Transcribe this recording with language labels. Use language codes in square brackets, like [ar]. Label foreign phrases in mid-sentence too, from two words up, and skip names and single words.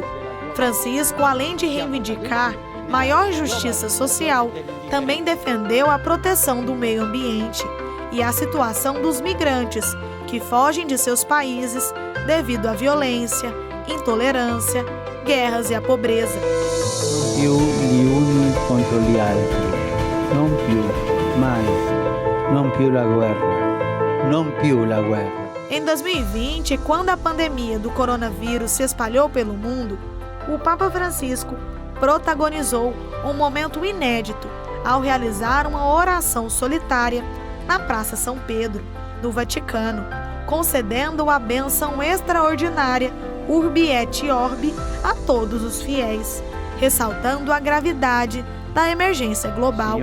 [pt] Francisco, além de reivindicar maior justiça social, também defendeu a proteção do meio ambiente e a situação dos migrantes que fogem de seus países devido à violência, intolerância, guerras e à pobreza. [it] Più gli uni contro gli altri, non più, mai, non più la guerra, non più la guerra. [pt] Em 2020, quando a pandemia do coronavírus se espalhou pelo mundo, o Papa Francisco protagonizou um momento inédito ao realizar uma oração solitária na Praça São Pedro, no Vaticano, concedendo a bênção extraordinária Urbi et Orbi a todos os fiéis, ressaltando a gravidade da emergência global.